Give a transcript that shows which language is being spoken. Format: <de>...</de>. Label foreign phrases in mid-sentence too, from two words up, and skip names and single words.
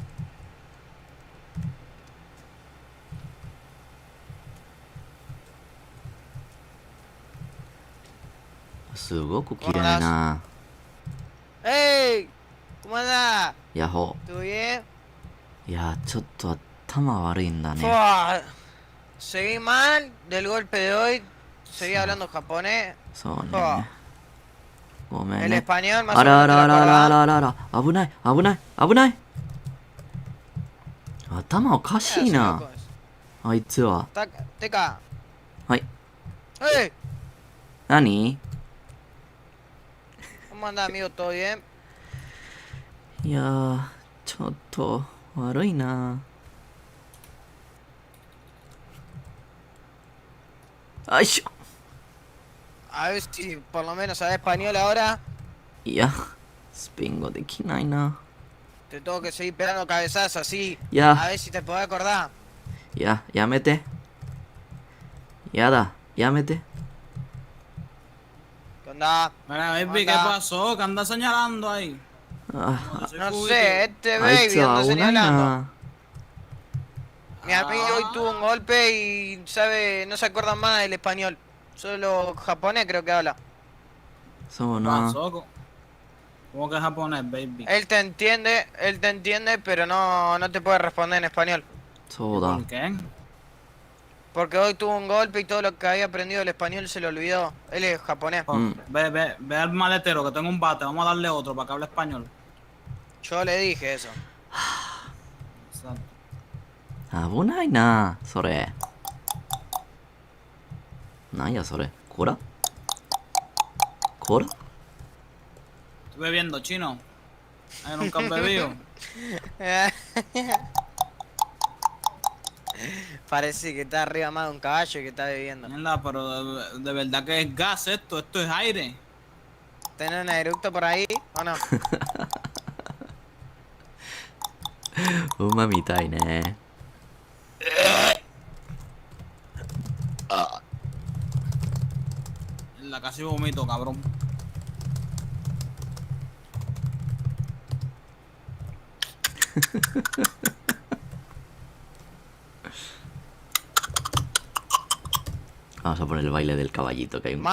<ja>Sugoku quiere na.</ja> <es>¡Ey! ¿Cómo andás?</es> <ja>Yaho.</ja> <es>¿Todo bien? Ya,</es> <ja>ちょっと頭悪いんだね.</ja> <es>Fua, seguí mal del golpe de hoy. Seguí hablando japonés.</es> <ja>そうね。</ja> <es>Fua,</es> <ja>ごめん</ja> <es>el</es> <ja>ね。</ja> <es>español más あ o らあ menos te ら lo あらあらあ acordás.</es> <ja>らあらあら。危ない危ない危ない。頭おか</ja> <es>¿Qué</es> <ja>しい</ja> <es>hace,</es> <ja>な。</ja> <es>loco?</es> <ja>あいつは。</ja> <es>Teca.</es> <ja>はい。</ja> <es>¡Ey!</es> <ja>何？</ja> <es>¿Cómo andás, amigo? ¿Todo bien?</es> <ja>いやー、ちょっと悪いな。あいしょ。</ja> <es>A ver si por lo menos sabés español ahora.</es> <ja>いや、スペイン語できないな。</ja> <es>Te tengo que seguir pegando cabezazos así.</es> <ja>いや、</ja> <es>A ver si te podés acordar.</es> <ja>いや、やめて。やだ、やめて。</ja> <es>¿Qué onda? Mira, baby, ¿qué Anda. pasó? ¿Qué andas señalando ahí? あ Soy No cubito. sé, este</es> <ja>あいつ</ja> <es>baby</es> <ja>は</ja> <es>anda</es> <ja>危ない</ja> <es>señalando.</es> <ja>な。</ja> <es>Mi amigo hoy tuvo un golpe y sabe, no se acuerda más del español. Solo japonés creo que habla.</es> <ja>そう</ja> <es>¿Qué</es> <ja>な。</ja> <es>pasó? ¿Cómo que japonés, baby? Él te entiende, pero no te puede responder en español.</es> <ja>そうだ。</ja> <es>¿Por qué? Porque hoy tuvo un golpe y todo lo que había aprendido del español se lo olvidó. Él es japonés. Oh, ve al maletero, que tengo un bate. Vamos a darle otro para que hable español. Yo le dije eso. Exacto.</es> <ja>危ないな、それ。なんやそれ。コラコラ</ja> <es>Estoy bebiendo, chino. Ay, nunca has bebido. Parece que está arriba más de un caballo y que está bebiendo. Mierda, pero de verdad que es gas esto es aire. ¿Tenés un eructo por ahí o no?</es> <ja>馬みたいね。</ja> <es>casi vomito, cabrón. Vamos a poner el baile del caballito, que hay un</es>